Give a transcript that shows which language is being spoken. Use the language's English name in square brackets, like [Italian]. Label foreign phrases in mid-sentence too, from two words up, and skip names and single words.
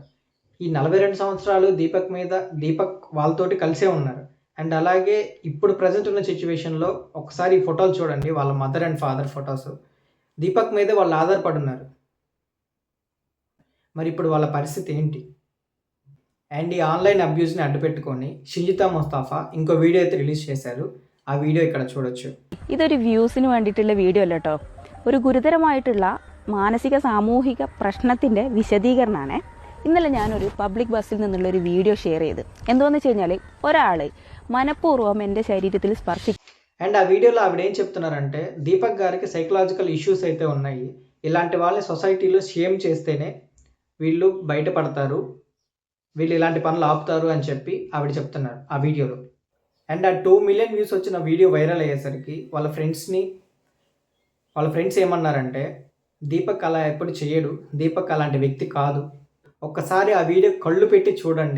[Telugu] ఈ 42 సంవత్సరాలు దీపక్ వాళ్ళతోటి కలిసే ఉన్నారు. అండ్ అలాగే ఇప్పుడు ప్రజెంట్ ఉన్న సిచ్యువేషన్‌లో ఒకసారి ఈ ఫోటోలు చూడండి, వాళ్ళ [English] mother and father photos. [Telugu] దీపక్ మీదే వాళ్ళు ఆధారపడి ఉన్నారు. మరి ఇప్పుడు వాళ్ళ పరిస్థితి ఏంటి? అండ్ ఈ [English] online abuse [Telugu] అడ్డుపెట్టుకొని ഷിജിത മുസ്തഫ ఇంకో వీడియో అయితే రిలీజ్ చేశారు. ఆ వీడియో ఇక్కడ చూడొచ్చు. [Malayalam] ഇതൊരു വ്യൂസിന് വേണ്ടിയിട്ടുള്ള വീഡിയോ അല്ല കേട്ടോ. ഒരു ഗുരുതരമായിട്ടുള്ള മാനസിക സാമൂഹിക പ്രശ്നത്തിൻ്റെ വിശദീകരണമാണ്. ഇന്നലെ ഞാനൊരു [English] public bus [Malayalam] നിന്നുള്ളൊരു വീഡിയോ ഷെയർ ചെയ്ത്. എന്താണെന്ന് വെച്ച് കഴിഞ്ഞാൽ ഒരാൾ മനഃപൂർവ്വം എൻ്റെ ശരീരത്തിൽ [Telugu] అండ్ ఆ వీడియోలో ఆవిడ ఏం చెప్తున్నారంటే, దీపక్ గారికి [English] psychological issues [Telugu] అయితే ఉన్నాయి. ఇలాంటి వాళ్ళని సొసైటీలో షేమ్ చేస్తేనే వీళ్ళు బయటపడతారు, వీళ్ళు ఇలాంటి పనులు ఆపుతారు అని చెప్పి ఆవిడ చెప్తున్నారు ఆ వీడియోలో. అండ్ ఆ 2 [English] million views [Telugu] వచ్చిన [English] video viral [Telugu] అయ్యేసరికి వాళ్ళ ఫ్రెండ్స్ ఏమన్నారంటే, దీపక్ అలా ఎప్పుడు చేయడు, దీపక్ అలాంటి వ్యక్తి కాదు, ఒక్కసారి ఆ వీడియో కళ్ళు పెట్టి చూడండి.